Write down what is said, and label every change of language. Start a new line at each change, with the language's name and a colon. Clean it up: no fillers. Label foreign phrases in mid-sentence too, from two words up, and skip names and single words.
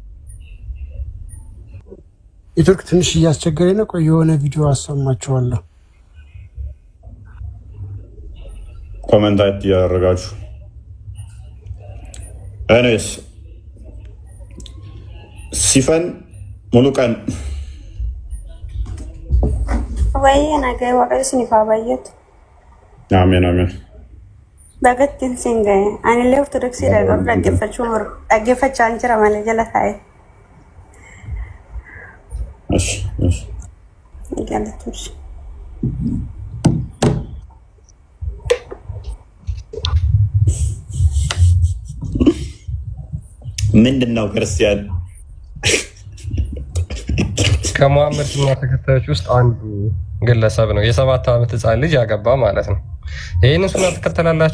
Amharic: የቱርክ ትንሽ እያስቸገረኝ ነው። ቆይ የሆነ ቪዲዮ አሰማችኋለሁ። ኮመንት እያደረጋችሁ ኤሬስ ሲፈን ሙሉ ቀን
Oromo: Wayya nagaa waaqayyo isiniif haa baay'atu.
Amharic: አሜን አሜን።
Oromo: Bagattiin siin gahe anillee ortodoksiidha garuu dhaggeeffachaa hin jira malee jala taa'e. Galatoomsi.
Amharic: ምንድን ነው ክርስቲያን ከሙሐመድ ሱና ተከታዮች ውስጥ አንዱ ግለሰብ ነው የ7 ዓመት ህፃን ልጅ ያገባ ማለት ነው። ይሄን ሱና ተከተላላችሁ?